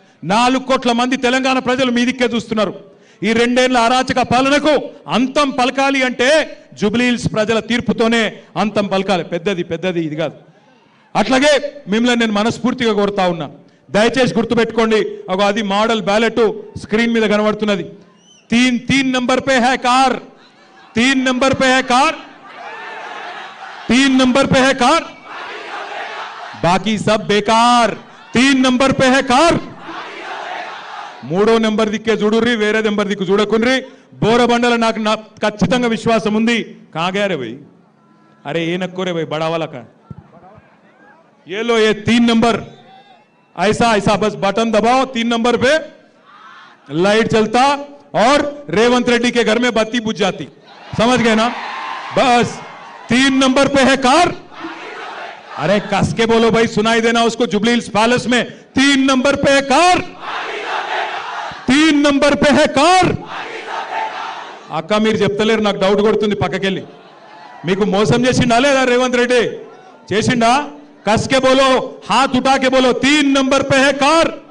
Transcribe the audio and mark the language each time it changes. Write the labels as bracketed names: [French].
[Telugu] 4 కోట్ల మంది తెలంగాణ ప్రజలు మీ దిక్కే చూస్తున్నారు. ఈ 2 ఏళ్ల అరాచక పాలనకు అంతం పలకాలి అంటే జూబ్లీహిల్స్ ప్రజల తీర్పుతోనే అంతం పలకాలి. పెద్దది ఇది కాదు. అట్లాగే మిమ్మల్ని నేను మనస్ఫూర్తిగా కోరుతా ఉన్నా, దయచేసి గుర్తుపెట్టుకోండి. అది మోడల్ బ్యాలెట్ స్క్రీన్ మీద కనబడుతున్నది. [Hindi] 3 नंबर पे है कार, 3 नंबर पे है कार, 3 नंबर पे है कार, बाकी सब बेकार. 3 नंबर पे है कार, [Telugu] 3వ నెంబర్ దిక్కే చూడుర్రి, వేరే నెంబర్ దిక్కు చూడకుండ్రి. బోరబండల నాకు ఖచ్చితంగా విశ్వాసం ఉంది. [Hindi] కాగారే భయ్, అరే ఏ నక్కో రే భయ్, బడా वाला का ये लो, ये 3 नंबर ऐसा बस बटन दबाओ, 3 नंबर पे लाइट चलता और रेवंत रेड्डी के घर में बत्ती बुझ जाती. समझ गए ना? बस 3 नंबर पे है कार, अरे कस के बोलो भाई, सुनाई देना उसको। जुबली हिल्स पैलेस में 3 नंबर पे है कार, 3 नंबर पे है कार। [Telugu] అక్క మీరు చెప్తలేరు, నాకు డౌట్ కొడుతుంది పక్కకెళ్ళి. మీకు మోసం చేసిండా లేదా రేవంత్ రెడ్డి? చేసిండా? [Hindi] కస్కే బోలో, హాత్ ఉఠాకే బోలో, 3 నంబర్ पे है कार.